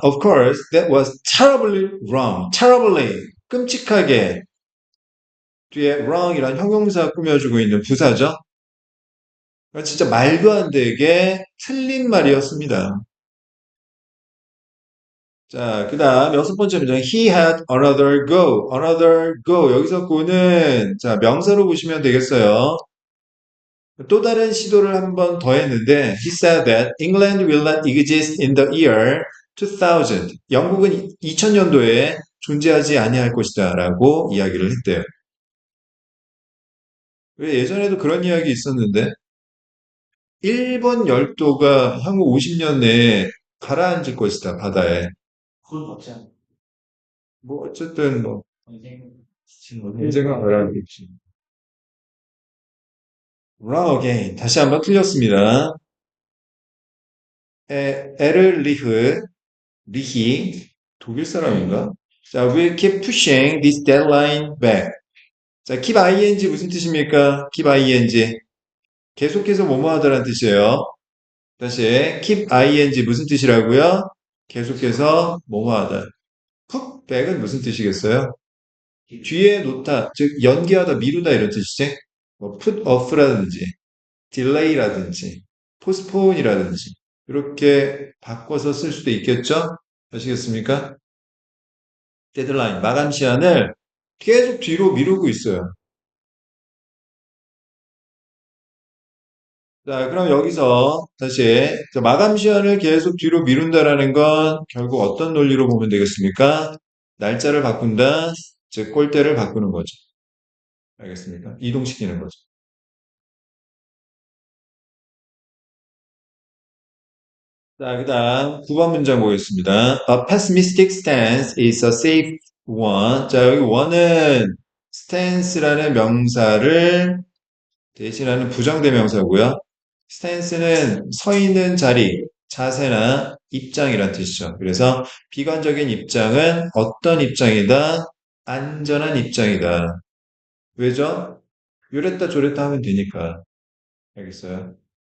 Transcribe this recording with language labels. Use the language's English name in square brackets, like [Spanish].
[English] Of course, that was terribly wrong. [Korean] terribly, 끔찍하게 뒤에 wrong이란 형용사 꾸며주고 있는 부사죠. 진짜 말도 안 되게 틀린 말이었습니다. 자, 그 다음 여섯 번째 문장. [English] He had another go. another go. [Korean] 여기서 go는 자, 명사로 보시면 되겠어요. 또 다른 시도를 한 번 더 했는데 [English] He said that England will not exist in the year 2000. [Korean] 영국은 2000년도에 존재하지 아니할 것이다 라고 이야기를 했대요. 왜 예전에도 그런 이야기 있었는데 일본 열도가 향후 50년 내에 가라앉을 것이다 바다에. 그건 맞지 않아. 뭐 어쨌든 뭐 언젠가. 언젠가 가라앉겠지. [English] wrong again. [Korean] 다시 한번 틀렸습니다. 에르리히 독일 사람인가? [English] 자, we'll keep pushing this deadline back. [Korean] 자, keep ing 무슨 뜻입니까? keep ing 계속해서 뭐뭐 하다라는 뜻이에요. 다시 keep ing 무슨 뜻이라고요? 계속해서 뭐뭐 하다. put back은 무슨 뜻이겠어요? 뒤에 놓다, 즉 연기하다, 미루다 이런 뜻이지. 뭐 put off라든지 delay라든지 postpone이라든지 이렇게 바꿔서 쓸 수도 있겠죠? 아시겠습니까? 데드라인, 마감 시한을 계속 뒤로 미루고 있어요. 자, 그럼 여기서 다시 마감 시한을 계속 뒤로 미룬다라는 건 결국 어떤 논리로 보면 되겠습니까? 날짜를 바꾼다, 즉 꼴대를 바꾸는 거죠. 알겠습니까? 이동시키는 거죠. 자, 그 다음 9번 문장 보겠습니다. [English] A pessimistic stance is a safe one. [Korean] 자, 여기 one은 stance라는 명사를 대신하는 부정대명사고요. stance는 서 있는 자리, 자세나 입장이란 뜻이죠. 그래서 비관적인 입장은 어떤 입장이다? 안전한 입장이다. 왜죠? 요랬다 저랬다 하면 되니까. 알겠어요?